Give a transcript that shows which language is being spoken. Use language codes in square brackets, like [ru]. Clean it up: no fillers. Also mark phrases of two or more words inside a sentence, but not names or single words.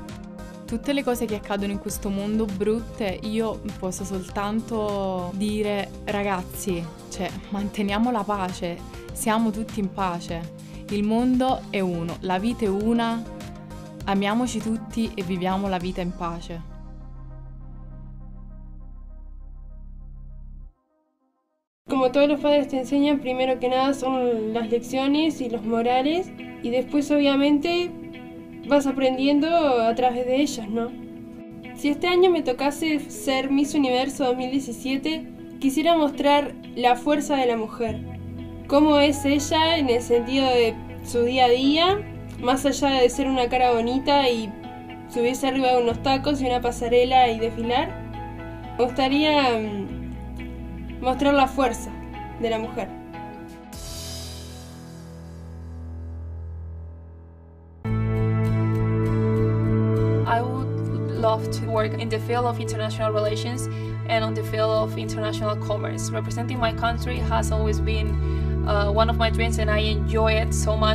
[it] Tutte le cose che accadono in questo mondo brutte, io posso soltanto dire ragazzi, manteniamo la pace, siamo tutti in pace, il mondo è uno, la vita è una, amiamoci tutti e viviamo la vita in pace. [es] Como todos los padres te enseñan, primero que nada son las lecciones y los morales y después obviamente vas aprendiendo a través de ellos, ¿no? Si este año me tocase ser Miss Universo 2017, quisiera mostrar la fuerza de la mujer. Cómo es ella en el sentido de su día a día, más allá de ser una cara bonita y subirse arriba de unos tacos y una pasarela y desfilar. Me gustaría mostrar la fuerza de la mujer. [en] I would love to work in the field of international relations and on the field of international commerce. Representing my country has always been one of my dreams and I enjoy it so much.